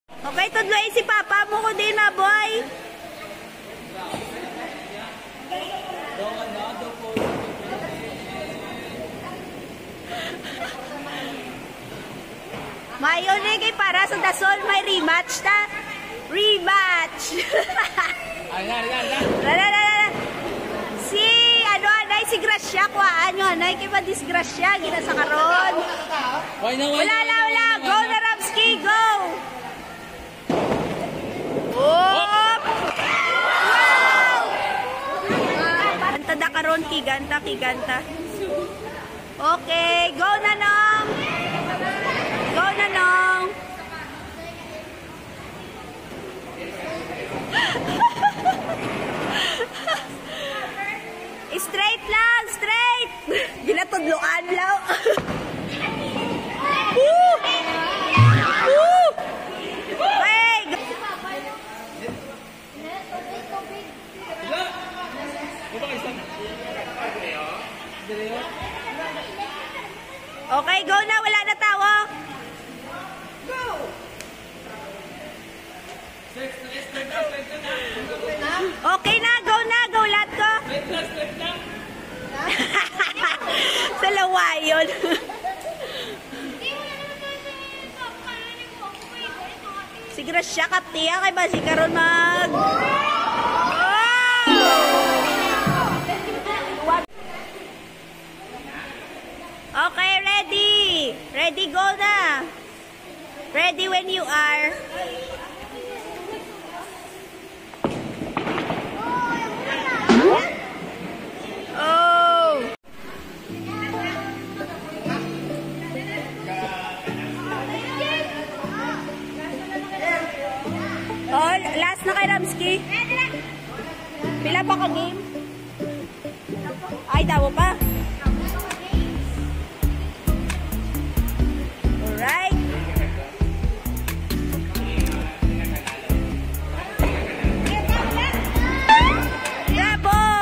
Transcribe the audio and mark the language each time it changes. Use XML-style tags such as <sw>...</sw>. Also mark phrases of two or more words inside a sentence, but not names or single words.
<hil>Okay, tudloy si Papa mo ko din, ma boy. Mayon kay para sa dasol may rematch ta. Rematch. Si anay si Gracia kuhaan nyo anay kay pa disgrasya gina sa karon. Wala. Go na Ramsky, go. Op! Wow! Tada karon kiganta. Okay, go na nong. Go na nong. Straight lang, straight. Ginatudloan lang. Woo! Woo! Hey! Okay, go na. Wala na tawo. Go! Okay na, go na. Go lahat ko. Sa lawayon. Siguro siya katiya kay ba si karon mag... Okay, ready.</hil> <en>Ready,</en> <hil>go na.</hil> <en>Ready when you are. Oh.</en> <hil>Oh, last na kay Ramsky. Pila pa ka game? Ay, daw pa.</hil> <en>Alright. Bravo!</en>